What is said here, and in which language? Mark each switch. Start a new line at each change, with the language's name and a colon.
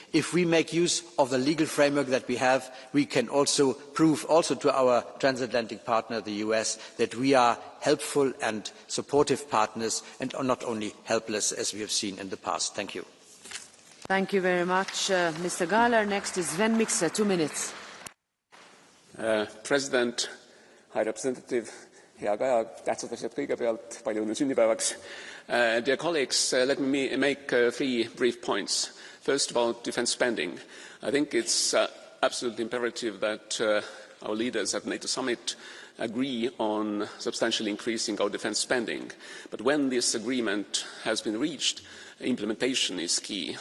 English: If we make use of the legal framework that we have, we can also prove also to our transatlantic partner, the US, that we are helpful and supportive partners and are not only helpless as we have seen in the past. Thank you. Thank you very much, Mr. Gahler. Next is Sven Mikser, 2 minutes. President, High Representative,
Estonian: hea Kaja, tähtsad asjad kõigepealt, palju õnne sünnipäevaks.
English: Dear colleagues, let me make 3 brief points. First, about defence spending. I think it's absolutely imperative that our leaders at NATO Summit agree on substantially increasing our defence spending. But when this agreement has been reached, implementation is key.